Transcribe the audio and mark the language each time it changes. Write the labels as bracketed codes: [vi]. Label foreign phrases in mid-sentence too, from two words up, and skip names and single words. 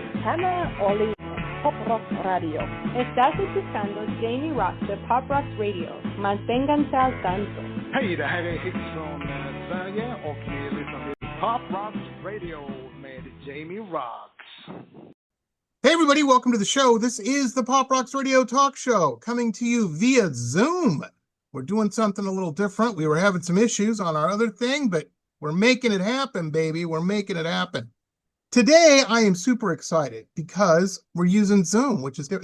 [es] Hannah Oli Pop Rock Radio. Estás escuchando Jamie Roxx de Pop Rock Radio. Manténganse al tanto. [sv] Hej, det här är Hits från Sverige och ni lyssnar till Pop Rock Radio med Jamie Roxx. [en] Hey everybody, welcome to the show. This is the Pop Rocks Radio Talk Show, coming to you via Zoom. We're doing something a little different. We were having some issues on our other thing, but we're making it happen, baby. We're making it happen. Today, I am super excited because we're using Zoom, which is different.